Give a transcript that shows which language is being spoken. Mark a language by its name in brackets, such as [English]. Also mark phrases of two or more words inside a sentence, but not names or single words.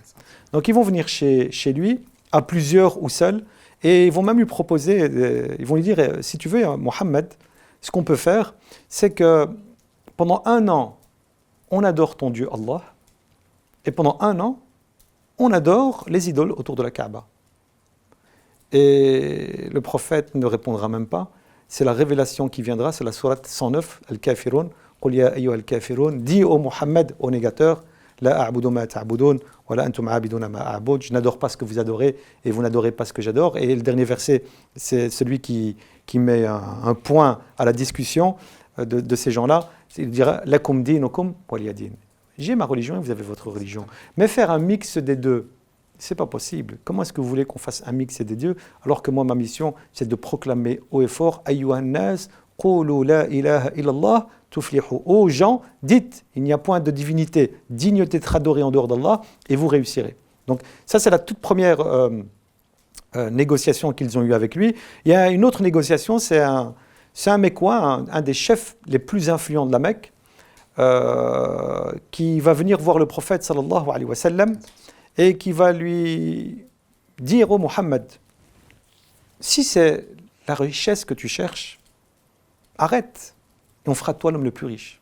[French] Donc ils vont venir chez lui, à plusieurs ou seuls, et ils vont même lui proposer, ils vont lui dire, si tu veux, Mohammed, ce qu'on peut faire, c'est que pendant 1 an, on adore ton Dieu Allah, et pendant 1 an, on adore les idoles autour de la Kaaba. Et le prophète ne répondra même pas. C'est la révélation qui viendra, c'est la sourate 109, [Arabic] الكافرون قل يا أيها الكافرون, [French] dis au Muhammad, au négateur, [Arabic] لا أعبد ما تعبدون ولا أنتم عابدون ما أعبد, [French] je n'adore pas ce que vous adorez et vous n'adorez pas ce que j'adore. Et le dernier verset, c'est celui qui met un point à la discussion de ces gens-là. Il dira [Arabic] لكم دينكم ولي دين. [French] J'ai ma religion et vous avez votre religion. Mais faire un mix des deux, c'est pas possible. Comment est-ce que vous voulez qu'on fasse un mix des deux alors que moi, ma mission, c'est de proclamer haut et fort [Arabic] أيها الناس قولوا لا إله إلا الله تفلحوا. [French] Aux gens, dites, il n'y a point de divinité digne d'être adorée en dehors d'Allah et vous réussirez. Donc ça, c'est la toute première négociation qu'ils ont eue avec lui. Il y a une autre négociation, c'est un Mécois, un des chefs les plus influents de la Mecque, qui va venir voir le prophète [Arabic] صلى الله عليه وسلم [French] et qui va lui dire au Muhammad, si c'est la richesse que tu cherches, arrête et on fera de toi l'homme le plus riche.